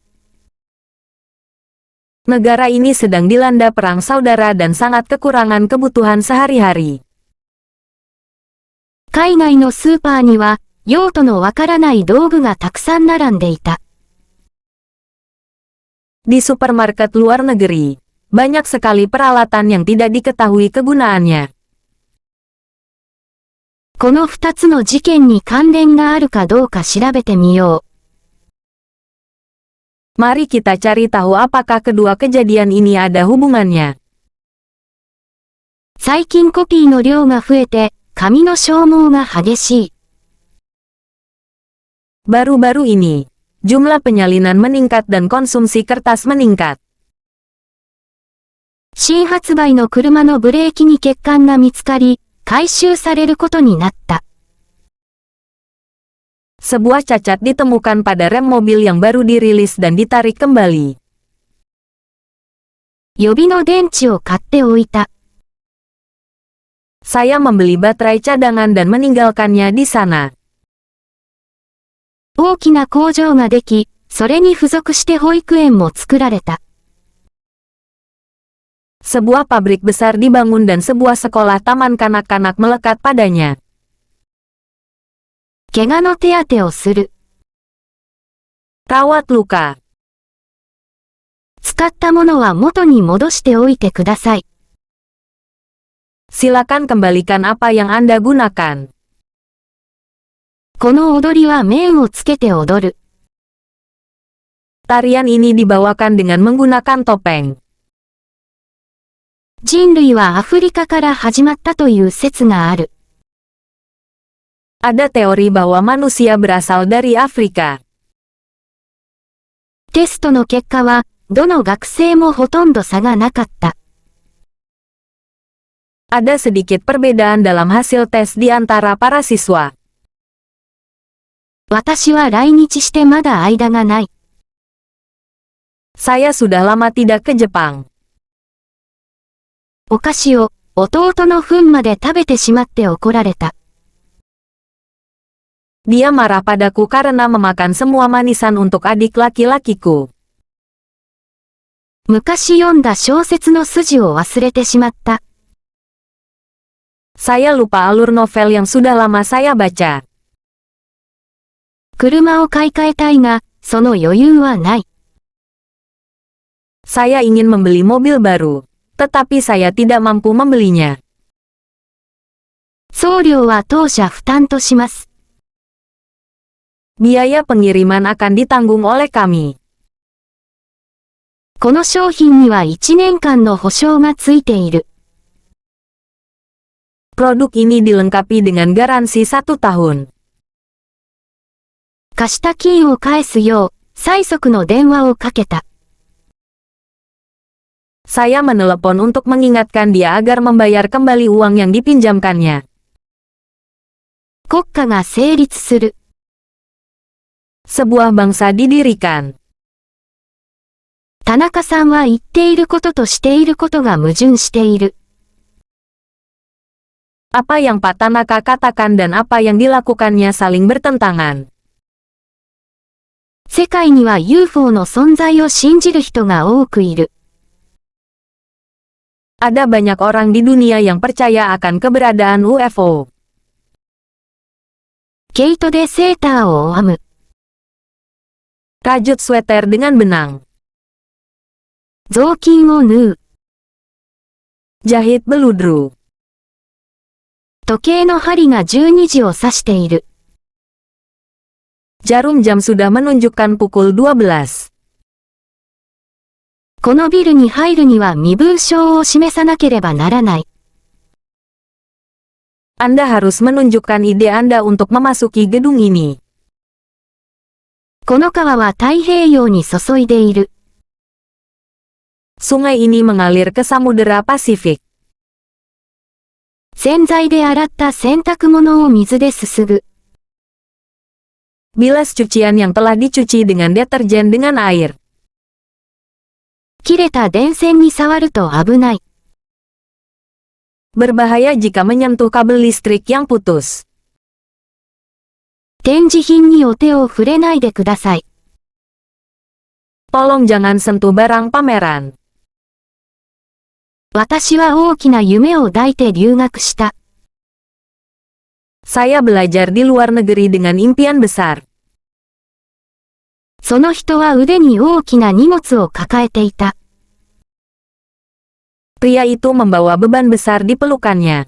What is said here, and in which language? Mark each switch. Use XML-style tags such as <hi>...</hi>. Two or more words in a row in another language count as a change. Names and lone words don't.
<id>Negara ini sedang dilanda perang saudara dan sangat kekurangan kebutuhan sehari-hari.</id> <ja>海外のスーパーには、用途のわからない道具がたくさん並んでいた。</ja> <id>Di supermarket luar negeri, banyak sekali peralatan yang tidak diketahui kegunaannya.</id> <ja>この2つの事件に関連があるかどうか調べてみよう。</ja> <id>Mari kita cari tahu apakah kedua kejadian ini ada hubungannya.</id> <ja>最近コピーの量が増えて、紙の消耗が激しい。</ja> <id>Baru-baru ini, jumlah penyalinan meningkat dan konsumsi kertas meningkat.</id> <ja>新発売の車のブレーキに欠陥が見つかり、回収されることになった。</ja> <id>Sebuah cacat ditemukan pada rem mobil yang baru dirilis dan ditarik kembali.</id> <ja>予備の電池を買っておいた。</ja> <id>Saya membeli baterai cadangan dan meninggalkannya di sana.</id> <ja>大きな工場ができ、それに付属して保育園も作られた。</ja> <id>Sebuah pabrik besar dibangun dan sebuah sekolah taman kanak-kanak melekat padanya.</id> <ja>怪我の手当てをする。</ja> <id>Rawat luka.</id> <ja>使ったものは元に戻しておいてください。</ja> <id>Silakan kembalikan apa yang Anda gunakan.</id> <ja>この踊りは面をつけて踊る。</ja> <id>Tarian ini dibawakan dengan menggunakan topeng.</id> <ja>人類はアフリカから始まったという説がある。</ja> <id>Ada teori bahwa manusia berasal dari Afrika.</id> <ja>テストの結果は、どの学生もほとんど差がなかった。</ja> <id>Ada sedikit perbedaan dalam hasil tes di antara para siswa.</id> <ja>私は来日してまだ間がない。</ja> <id>Saya sudah lama tidak ke Jepang.</id> <ja>お菓子を、弟の糞まで食べてしまって怒られた。</ja> <id>Dia marah padaku karena memakan semua manisan untuk adik laki-lakiku.</id> <ja>昔読んだ小説の筋を忘れてしまった。</ja> <id>Saya lupa alur novel yang sudah lama saya baca.</id> <ja>車を買い替えたいが、その余裕はない。</ja> <id>Saya ingin membeli mobil baru, tetapi saya tidak mampu membelinya.</id> <ja>送料は当社負担とします。</ja> <id>Biaya pengiriman akan ditanggung oleh kami.</id> <ja>この商品には1年間の保証がついている。</ja> <id>Produk ini dilengkapi dengan garansi 1 tahun.</id> <ja>貸した金を返すよう、催促の電話をかけた。</ja> <id>Saya menelepon untuk mengingatkan dia agar membayar kembali uang yang dipinjamkannya.</id> <ja>国家が成立する。</ja> <id>Sebuah bangsa didirikan.</id> <ja>田中さんは言っていることとしていることが矛盾している。</ja> <id>Apa yang Pak Tanaka katakan dan apa yang dilakukannya saling bertentangan.</id> <ja>世界には UFO の存在を信じる人が多くいる。</ja> <id>Ada banyak orang di dunia yang percaya akan keberadaan UFO.</id> <ja>毛糸でセーターを編む。</ja> <id>Rajut sweater dengan benang.</id> <ja>雑巾を縫う。</ja> <id>Jahit beludru.</id> <ja>時計の針が12時を指している。</ja> <id>Jarum jam sudah menunjukkan pukul 12.</id> <ja>このビルに入るには身分証を示さなければならない。</ja> <id>Anda harus menunjukkan ide Anda untuk memasuki gedung ini.</id> <ja>この川は太平洋に注いでいる。</ja> <id>Sungai ini mengalir ke Samudera Pasifik.</id> <ja>洗剤で洗った洗濯物を水ですすぐ。</ja> <id>Bilas cucian yang telah dicuci dengan deterjen dengan air.</id> <ja>切れた電線に触ると危ない。</ja> <id>Berbahaya jika menyentuh kabel listrik yang putus.</id> <ja>展示品にお手を触れないでください。</ja> <id>Tolong jangan sentuh barang pameran.</id> <ja>私は大きな夢を抱いて留学した。</ja> <id>Saya belajar di luar negeri dengan impian besar.</id> <ja>その人は腕に大きな荷物を抱えていた。</ja> <id>Pria itu membawa beban besar di pelukannya.</id>